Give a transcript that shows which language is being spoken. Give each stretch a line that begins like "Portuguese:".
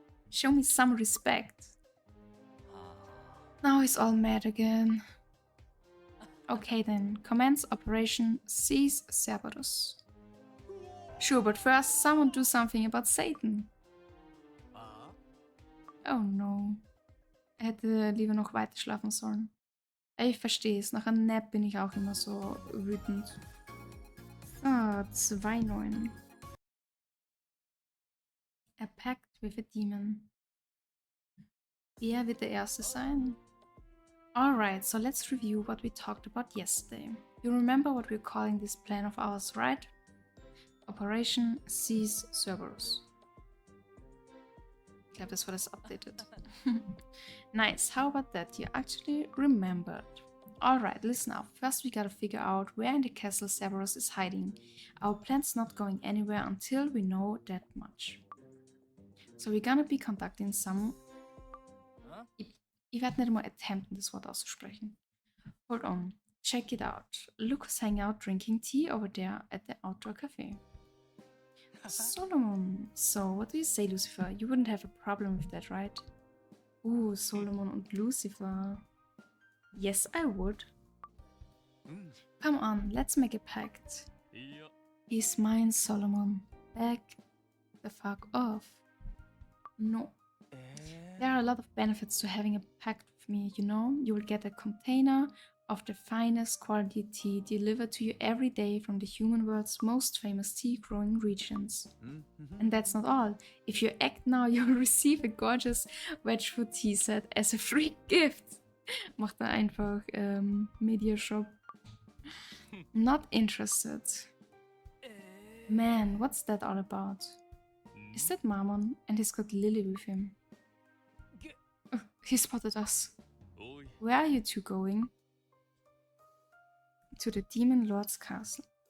English: Show me some respect. Now he's all mad again. Okay then, commence Operation Seize Cerberus. Sure, but first someone do something about Satan. Oh no.
German: Er hätte lieber noch weiter schlafen sollen. Ich verstehe es, nach einem Nap bin ich auch immer so wütend.
English: Ah, 2-9. A Pact with a Demon.
German: Wer wird der Erste sein?
English: Alright, so let's review what we talked about yesterday. You remember what we're calling this plan of ours, right? Operation Seize Cerberus.
German: Ich glaube, das war das Updated.
English: Nice, how about that? You actually remembered. Alright, listen up. First we gotta figure out where in the castle Cerberus is hiding. Our plan's not going anywhere until we know that much. So we're gonna be conducting some...
German: Ich werde nicht mal attempten, das Wort auszusprechen.
English: Hold on. Check it out. Look who's hanging out drinking tea over there at the outdoor cafe. Solomon. So, what do you say, Lucifer? You wouldn't have a problem with that, right? Ooh, Solomon und Lucifer. Yes, I would. Come on, let's make a pact. He's mine, Solomon. Back the fuck off. No. There are a lot of benefits to having a pact with me, you know? You will get a container of the finest quality tea delivered to you every day from the human world's most famous tea growing regions. And that's not all. If you act now, you'll receive a gorgeous veg food tea set as a free gift.
German: Macht er einfach Mediashop.
English: Not interested. Man, what's that all about? Is that Mammon? And he's got Lily with him. Oh, he spotted us. Where are you two going? To the Demon Lord's castle.